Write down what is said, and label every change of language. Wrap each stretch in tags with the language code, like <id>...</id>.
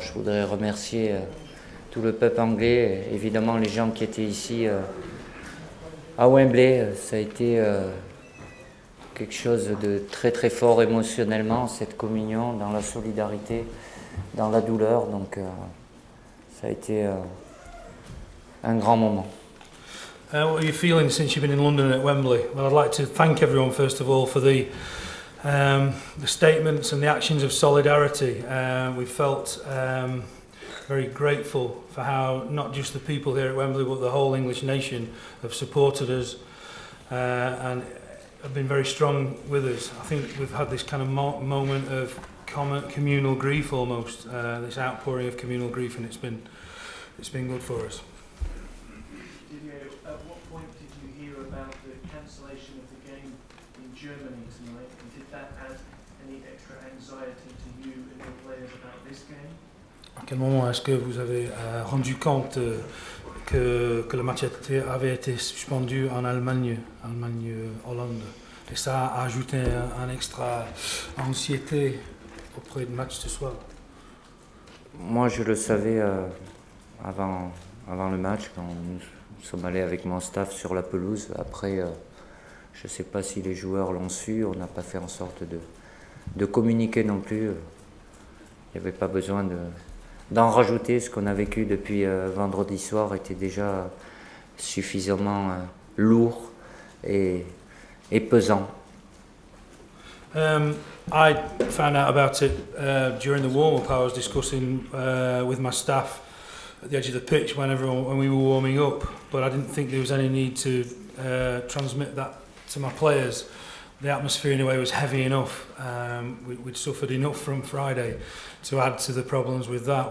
<fr>Je voudrais remercier tout le peuple anglais, évidemment les gens qui étaient ici à Wembley. Ça a été quelque chose de très très fort émotionnellement, cette communion dans la solidarité, dans la douleur. Donc ça a été un grand moment.</fr> <en>What are you feeling since you've been in London at Wembley? Well, I'd like to thank everyone first of all for the statements and the actions of solidarity. We felt very grateful for how not just the people here at Wembley but the whole English nation have supported us and have been very strong with us. I think we've had this kind of moment of communal grief almost, this outpouring of communal grief, and it's been good for us. At what point did you hear about the cancellation of the game in Germany tonight, and did that add any extra anxiety to you and your players about this game?</en> <fr>À quel moment est-ce que vous avez rendu compte que le match avait été suspendu en Allemagne, Hollande, et ça a ajouté un extra anxiété auprès du match ce soir? Moi, je le savais avant le match, quand nous sommes allés avec mon staff sur la pelouse. Après, je ne sais pas si les joueurs l'ont su, on n'a pas fait en sorte de communiquer non plus. Il n'y avait pas besoin d'en rajouter. Ce qu'on a vécu depuis vendredi soir était déjà suffisamment lourd et pesant.</fr> <en>I found out about it during the warm-up. I was discussing with my staff at the edge of the pitch when we were warming up, but I didn't think there was any need to transmit that to my players. The atmosphere in a way was heavy enough. We'd suffered enough from Friday to add to the problems with that.</en>